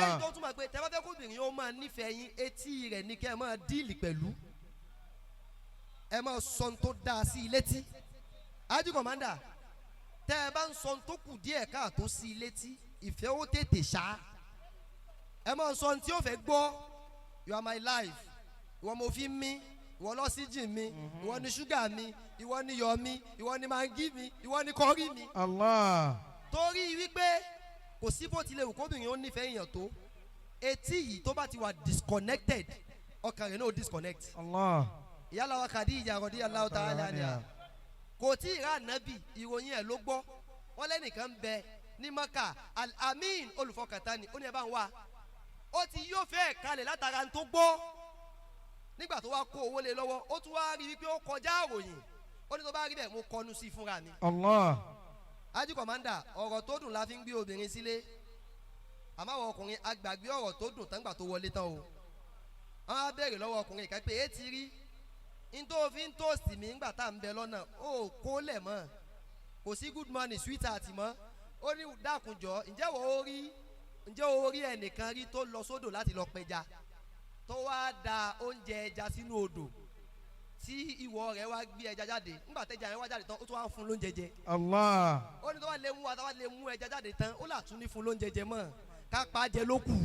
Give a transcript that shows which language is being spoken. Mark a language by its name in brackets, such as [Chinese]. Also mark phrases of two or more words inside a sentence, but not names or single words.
[Yoruba] lẹ́yìn tó túmọ̀ pé tẹ́ bá fẹ́ kóbìnrin ó máa nífẹ̀ẹ́ yín etí rẹ̀ ní kẹ́ ẹ máa díìlì pẹ̀lú ẹ máa sọ ohun tó dáa sí i létí. Haji Commander tẹ́ ẹ bá ń sọ ohun tó kù díẹ̀ káàtó sí i létí ìfẹ́ ó tètè ṣá ẹ máa sọ ohun tí ó fẹ́ gbọ́ [English] you are my life [Yoruba] ìwọ mo fi mí ìwọ lọ́síjìn mi ìwọ ni ṣúgà mi ìwọ ni yọ̀ mi ìwọ ni mangi mi ìwọ ni kọrí mi. Allah. torí wípé kò sí bó tilẹ̀ wù kóbìnrin ó nífẹ̀ẹ́ èèyàn tó etí yìí tó bá ti wà disconnected ọkàn rẹ̀ náà disconnect. Allah. ìyálà wa Khadija [Arabic] رضي الله تعالى عنها [Yoruba] kò tí ì rà nábì ìròyìn ẹ̀ ló gbọ́ wọ́n lẹ́nìkan ń bẹ ní Maka Al-Amin olùfọkàntán ni ó ní ẹ bá ń wá ó ti yóò fẹ́ kalẹ̀ látara tó gbọ́ nígbà tó wá kó owó lé lọ́wọ́ ó tún wá rí wípé ó kọjá àròyìn ó ní tó bá rí bẹ́ẹ̀ mo kọnu sí fúnra mi. Allah. Haji Commander ọ̀rọ̀ tó dùn la fi ń gbé obìnrin sílé àmọ́ àwọn ọkùnrin agbàgbé ọ̀rọ̀ tó dùn tán gbà tó wọlé tán o wọ́n á béèrè lọ́wọ́ ọkùnrin ìka pé èé ti rí n tó fi ń tóòsì mi ńgbà tá à ń bẹ lọ́nà ó kó lẹ̀ mọ́ kò sí [English] good morning sweetheart [Yoruba] mọ́ ó ní dákunjọ́ ǹjẹ́ o rí ẹnìkan rí tó lọ sódò láti lọ pẹja tó wá da oúnjẹ ẹja sínú odò tí ìwọ rẹ̀ wá gbé ẹja jáde ńgbà tẹ́ja yẹn wá jáde tán ó tún wá fún lóúnjẹ jẹ. Allah. ó ní tó wá lè mú wa tó wá lè mú ẹja jáde tán ó là tún ní fún lóúnjẹ jẹ mọ́ ká pa á jẹ ló kù.